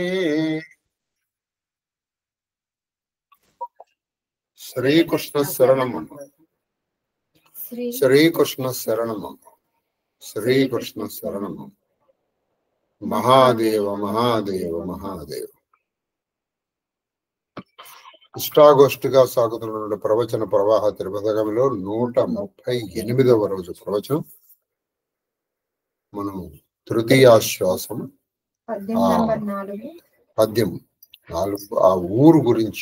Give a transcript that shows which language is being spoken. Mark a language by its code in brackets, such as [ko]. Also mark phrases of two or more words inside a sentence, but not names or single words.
[sa] श्री कृष्ण शरणम। श्री कृष्ण शरणम। श्री कृष्ण शरणम। महादेव महादेव महादेव। [te] ఇష్టాగోష్ఠిగా సాగుతున్న ప్రవచన ప్రవాహ త్రిపథకంలో 138వ రోజు ప్రవచనం. మనం తృతీయాశ్వాసం పద్యం 4 ఆ ఊరు గురించి.